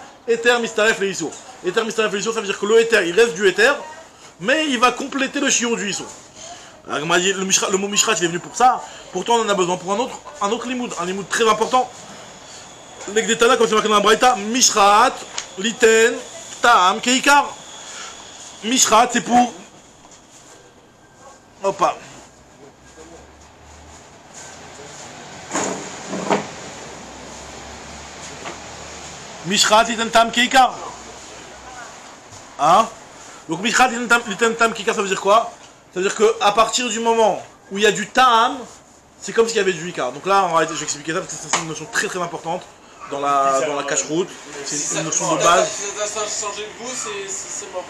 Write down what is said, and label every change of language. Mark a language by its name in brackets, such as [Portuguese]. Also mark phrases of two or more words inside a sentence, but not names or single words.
[Hebrew] היתר מצטרף לאיסור. היתר מצטרף לאיסור, [French] ça veut dire que le éther il reste du éther, mais il va compléter le shiur du issour. L'agma dit le mot mishrat il est venu pour ça. Pourtant on en a besoin pour un autre limoud, un limoud très important. L'egdetana comme c'est marqué dans la braïta, [Hebrew] משרת ליתן טעם כעיקר. [French] Mishrat c'est pour. Hoppa. [Hebrew] משרת ליתן טעם כעיקר. [French] Hein? Donc [Hebrew] משרת ליתן טעם כעיקר [French] ça veut dire quoi? Ça veut dire qu'à partir du moment où il y a du ta'am, c'est comme s'il y avait du ikar. Donc là, en réalité, je vais expliquer ça parce que c'est une notion très très importante dans la cache-route. C'est une notion de base. Ça a changé de goût, c'est mort.